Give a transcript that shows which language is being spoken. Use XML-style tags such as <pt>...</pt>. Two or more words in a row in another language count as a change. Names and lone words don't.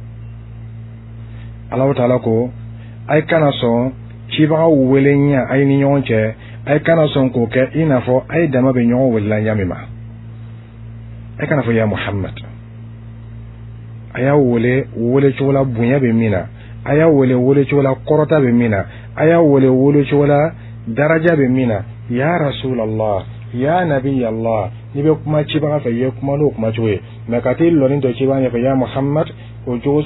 <bm>Allah ta'ala ko ay kana son cibaga welenya ay ni ɲɔgɔn cɛ ay kana son ko kɛ i n'a fɔ ay dama be ɲɔgɔn welela ɲamima ay kana fɔ</bm> <ar>يا محمد</ar> <bm>aya wele cogo la bonya be min na aya wele cogo la kɔrɔta be min na aya wele cogo la daraja be min na</bm> <ar>يا رسول الله يا نبي الله</ar> <bm>ni be kuma cibaga fɛ ye kuma no kuma cogo ye mais ka t'i lɔni dɔ cibaga ɲɛfɛ</bm> <ar>يا محمد</ar> <bm>o jogo</bm>